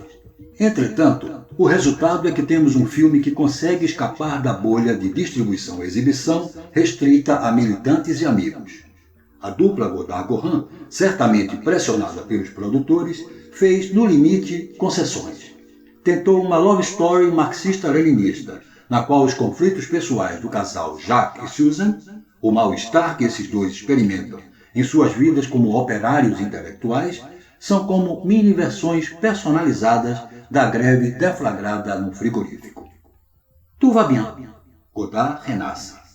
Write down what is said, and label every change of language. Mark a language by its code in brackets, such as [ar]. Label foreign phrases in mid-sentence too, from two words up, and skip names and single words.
[pt] Entretanto, o resultado é que temos um filme que consegue escapar da bolha de distribuição e exibição restrita a militantes e amigos. A dupla Godard-Gorin, certamente pressionada pelos produtores, fez, no limite, concessões. Tentou uma [en] love story [pt] marxista-leninista, na qual os conflitos pessoais do casal Jacques e Susan, o mal-estar que esses dois experimentam em suas vidas como operários intelectuais, são como mini-versões personalizadas da greve deflagrada no frigorífico. Tout va bien. Godard renasce.